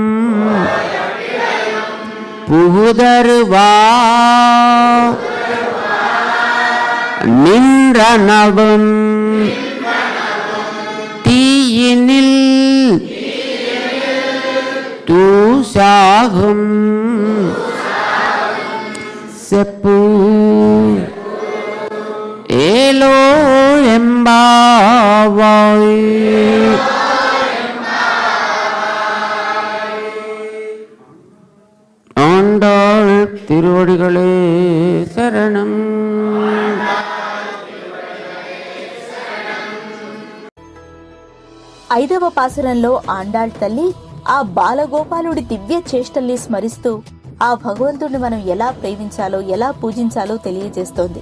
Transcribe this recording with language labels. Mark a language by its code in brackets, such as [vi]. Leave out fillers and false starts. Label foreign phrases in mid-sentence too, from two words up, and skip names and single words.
[ta] புகுதருவா நின்றனவும் தீயினில் தூசாகும் செப்பு ஏலோ எம்பாவாய். ஆண்டாள் திருவடிகளே சரணம். [te] ఐదవ పాసురంలో ఆండాళ్ తల్లి ఆ బాలగోపాలుడి దివ్య చేష్టల్ని స్మరిస్తూ ఆ భగవంతుడిని మనం ఎలా ప్రేమించాలో ఎలా పూజించాలో తెలియజేస్తోంది.